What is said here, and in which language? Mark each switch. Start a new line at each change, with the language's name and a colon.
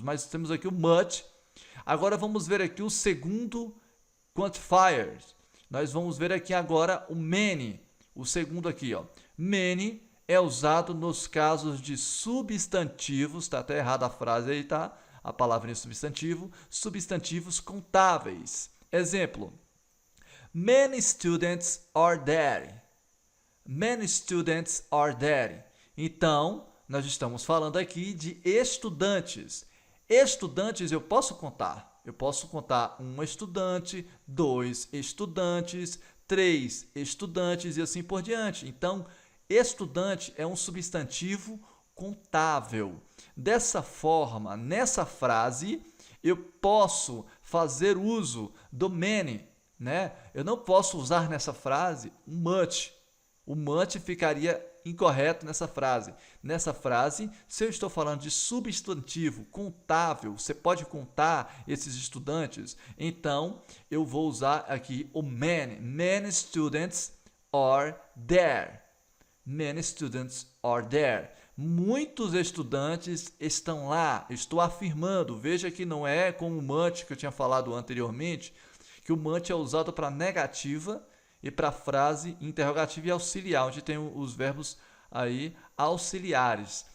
Portuguese: Mas temos aqui o much. Agora vamos ver aqui o segundo quantifier. Nós vamos ver aqui agora o many. O segundo aqui, ó. Many é usado nos casos de substantivos, tá até errada a frase aí, tá? A palavra em substantivo, substantivos contáveis. Exemplo:
English: many students are there. Many students are there.
Portuguese: Então, nós estamos falando aqui de estudantes. Estudantes eu posso contar. Eu posso contar um estudante, 2 estudantes, 3 estudantes e assim por diante. Então, estudante é um substantivo contável. Dessa forma, nessa frase, eu posso fazer uso do many, né? Eu não posso usar nessa frase o much. O much ficaria incorreto nessa frase. Nessa frase, se eu estou falando de substantivo contável, você pode contar esses estudantes, então eu vou usar aqui o many.
English: Many students are there. Many students are there.
Portuguese: Muitos estudantes estão lá. Estou afirmando. Veja que não é como o much que eu tinha falado anteriormente, que o much é usado para negativa e para frase interrogativa e auxiliar, onde tem os verbos aí auxiliares.